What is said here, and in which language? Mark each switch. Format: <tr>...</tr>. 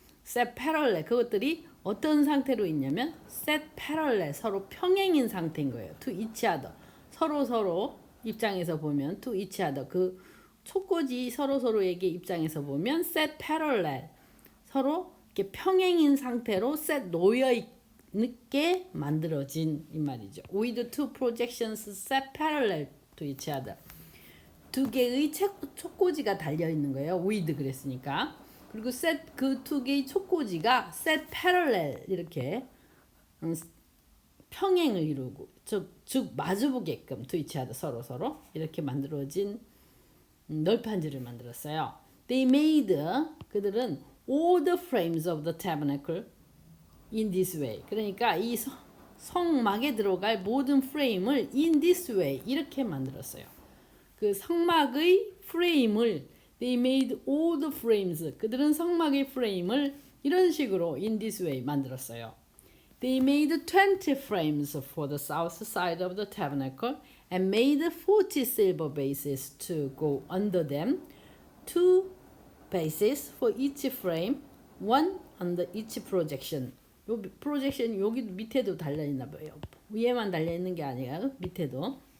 <en>set parallel</en> <ko>그것들이 어떤 상태로 있냐면 set parallel 서로 평행인 상태인 거예요.</ko> <en>to each other</en> <ko>서로 입장에서 보면 to each other 그 촉꽂이 서로에게 입장에서 보면</ko> <en>set parallel</en> <ko>서로 이렇게 평행인 상태로 set 놓여 있게 만들어진 이 말이죠.</ko> <en>with two projections set parallel to each other</en> <ko>두 개의 촉꽂이가 달려 있는 거예요. with 그랬으니까. 그리고 set 그 두 개의 촉꽂이가</ko> <en>set parallel</en> <ko>이렇게 평행을 이루고 즉 마주보게끔</ko> <en>to each other</en> <ko>서로 이렇게 만들어진 널판지를 만들었어요.</ko> <en>They made</en> <ko>그들은</ko> <en>all the frames of the tabernacle in this way.</en> <ko>그러니까 이 성막에 들어갈 모든 프레임을 in this way 이렇게 만들었어요. 그 성막의 프레임을</ko> <en>they made all the frames.</en> <ko>그들은 성막의 프레임을 이런 식으로</ko> <en>in this way</en> <ko>만들었어요.</ko> <en>They made 20 frames for the south side of the tabernacle and made 40 silver bases to go under them. 2 bases for each frame, one under each projection.</en> <ko>요 프로젝션 여기 밑에도 달려 있나 봐요. 위에만 달려 있는 게 아니라 밑에도.</ko>